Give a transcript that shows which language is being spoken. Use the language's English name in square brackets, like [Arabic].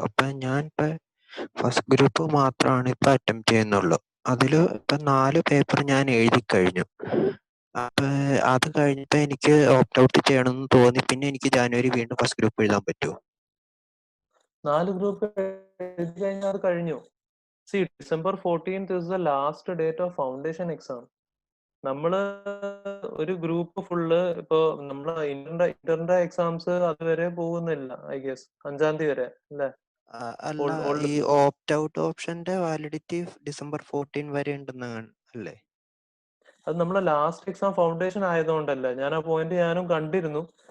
[Malayalam] അപ്പൊ ഞാൻ ഇപ്പൊ ഫസ്റ്റ് ഗ്രൂപ്പ് മാത്രമാണ് ഇപ്പൊ അറ്റംപ്റ്റ് ചെയ്യുന്നുള്ളൂ. അതില് ഇപ്പൊ 4 പേപ്പർ ഞാൻ എഴുതി കഴിഞ്ഞു. അപ്പൊ അത് കഴിഞ്ഞിട്ട് എനിക്ക് ഓപ്റ്റ് ഔട്ട് ചെയ്യണമെന്ന് തോന്നി. പിന്നെ എനിക്ക് ജാനുവരി വീണ്ടും ഫസ്റ്റ് ഗ്രൂപ്പ് എഴുതാൻ പറ്റുമോ? 4 ഗ്രൂപ്പ് എഴുതി കഴിഞ്ഞാൽ അത് കഴിഞ്ഞു. [English] December 14th is the last date of foundation exam. [Malayalam] നമ്മള് ഒരു ഗ്രൂപ്പ് ഫുള്ള് ഇപ്പൊ നമ്മള് ഇന്ററിന്റെ എക്സാംസ് അതുവരെ പോകുന്നില്ല. [English] I guess [Malayalam] 5ാം തീയതി വരെ അല്ലേ? അല്ല, ഈ ഓപ്റ്റ് ഔട്ട് ഓപ്ഷന്റെ വാലിഡിറ്റി December 14 വരെ ഉണ്ടെന്നാണ് അല്ലേ? അത് നമ്മളെ ലാസ്റ്റ് എക്സാം ഫൗണ്ടേഷൻ ആയതുകൊണ്ടല്ലേ. ഞാൻ ആ പോയിന്റ് ഞാനും കണ്ടിരുന്നു.